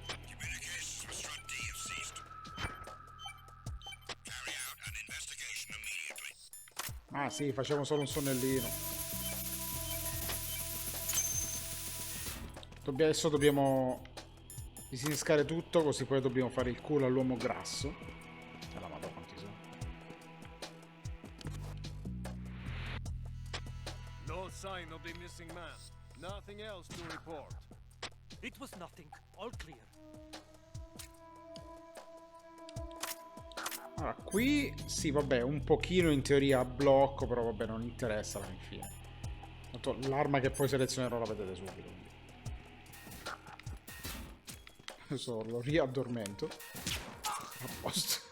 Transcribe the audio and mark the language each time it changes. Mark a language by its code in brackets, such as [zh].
[en] Communications with Strut D have ceased. Carry out an investigation immediately. [it] Ah sì, facciamo solo un sonnellino. Adesso dobbiamo disinnescare tutto, così poi dobbiamo fare il culo all'uomo grasso. E la madonna quanti sono. [en] No sign of the missing man. Nothing else to report. It was nothing. All clear. [it] Allora, qui sì, vabbè, un pochino in teoria a blocco, però vabbè, non interessa alla fine. Tanto l'arma che poi selezionerò la vedete subito. Quindi. Adesso lo riaddormento. A posto.